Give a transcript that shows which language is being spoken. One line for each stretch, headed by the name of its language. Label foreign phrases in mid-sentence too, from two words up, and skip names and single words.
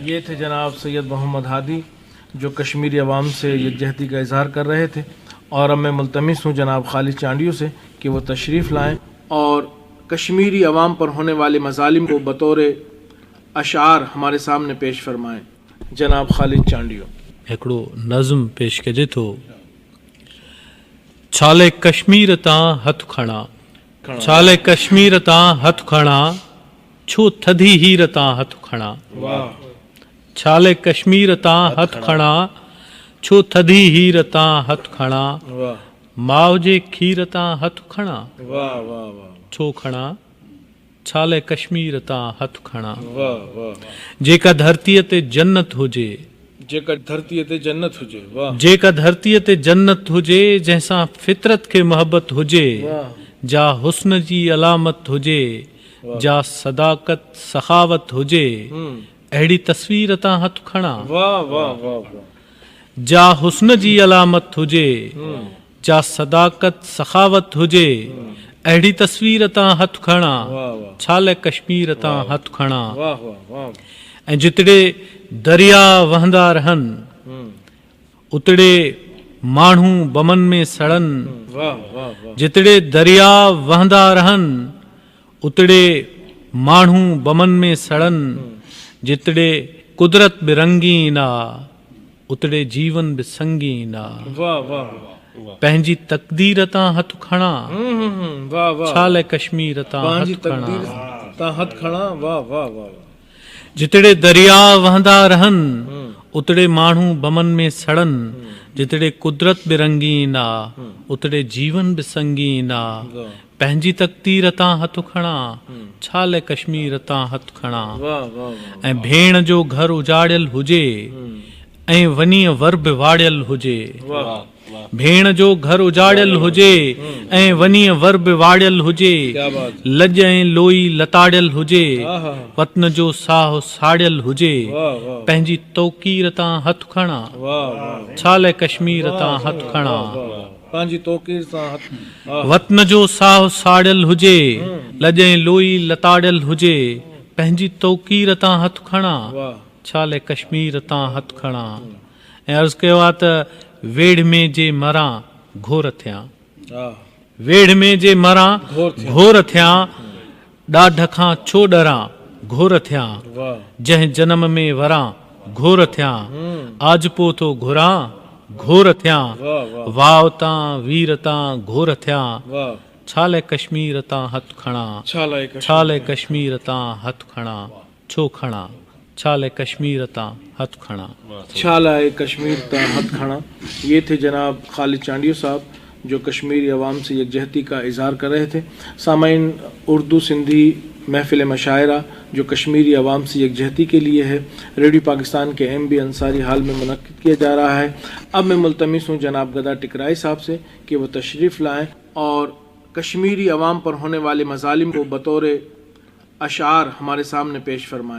Urdu: یہ تھے جناب سید محمد ہادی جو کشمیری عوام سے یکجہتی کا اظہار کر رہے تھے، اور اب میں ملتمس ہوں جناب خالد چانڈیو سے کہ وہ تشریف لائیں اور کشمیری عوام پر ہونے والے مظالم کو بطور اشعار ہمارے سامنے پیش فرمائیں۔ جناب خالد چانڈیو۔
Sindhi: हिकिड़ो नज़्म पेश कजे थो। छाले कश्मीर तां हथ खणा, छाले कश्मीर तां हथ खणा, छो थधी हीर तां हथ खणा, छाले कश्मीर तां हथ खणा, छो थधी हीर तां हथ खणा, माउ जे खीर तां हथ खणा, छो खणा, छाले कश्मीर तां हथ खणा। जेका धरतीअ ते जन्नत हुजे, जेका धरतीअ ते जन्नत हुजे, वाह। जेका धरतीअ ते जन्नत हुजे, जंहिंसां फितरत खे मोहबत हुजे, जा हुस्न जी अलामत हुजे, जा सदाकत सखावत हुजे, अहिड़ी तस्वीर तां हथ खणा, वाह वाह वाह। जा हुस्न जी अलामत हुजे, जा सदाकत सखावत हुजे, अहिड़ी तस्वीर तां हथ खणा, छाले कश्मीर तां हथ खणा। ऐं जितड़े दरिया वहंदा रहनि, उतड़े माण्हू बमन में सड़नि, जितड़े दरिया वहंदा रहनि, उतड़े माण्हू बमन में सड़नि, जितड़े कुदरत बि रंगीन आ, उतड़े जीवन बि संगीन आ। पंहिंजी तकदीर तां हथ खणा, छाले कश्मीर तां हथ खणा। जितड़े दरिया वहंदा रहनि, उतड़े माण्हू बमन में सड़नि, जितड़े कुदरत बि रंगीन आ, उतड़े जीवन बि संगीन आ। पंहिंजी तकदीर तां हथ खणा, छाले कश्मीर तां हथ खणा। ऐं भेण जो घर उजाड़ियल हुजे, ऐं वञी वर बि वाड़ियल हुजे, भेण जो घर उजाड़ियल हुजे, ऐं वञी वर बि वाड़ियल हुजे, लॼ ऐं लोई लताड़ियल हुजे, वतन जो साहु साड़ियल हुजे, पंहिंजी तौकीर तां हथ खणा, छाले कश्मीर तां हथ खणा। वतन जो साहु साड़ियल हुजे, लॼ ऐं लोई लताड़ियल हुजे, पंहिंजी तौकीर तां हथ खणा, छाले कश्मीर तां हथ खणा। ऐं अर्ज़ु कयो आहे त वेढ़ में जे मरां घोर थियां, वेढ़ में जे मरां घोर थियां, ॾाढ खां छो डरां घोर थियां, जंहिं जन्म में वरां घोर थियां, आज पो थो घुरां घोर थियां, वाव तां वीर तां घोर थियां, छाले कश्मीर तां हथ खणा, छाले कश्मीर तां हथ खणा, छो खणा, छाले कश्मीर तां हथ खणा, छाले कश्मीर तां हथ खणा।
Urdu: یہ تھے جناب خالد چانڈیو صاحب جو کشمیری عوام سے یکجہتی کا اظہار کر رہے تھے۔ سامعین، اردو سندھی محفل مشاعرہ جو کشمیری عوام سے یکجہتی کے لیے ہے، ریڈیو پاکستان کے MB انصاری ہال میں منعقد کیا جا رہا ہے۔ اب میں ملتمس ہوں جناب گدا ٹکرائی صاحب سے کہ وہ تشریف لائیں اور کشمیری عوام پر ہونے والے مظالم کو بطور اشعار ہمارے سامنے پیش فرمائیں۔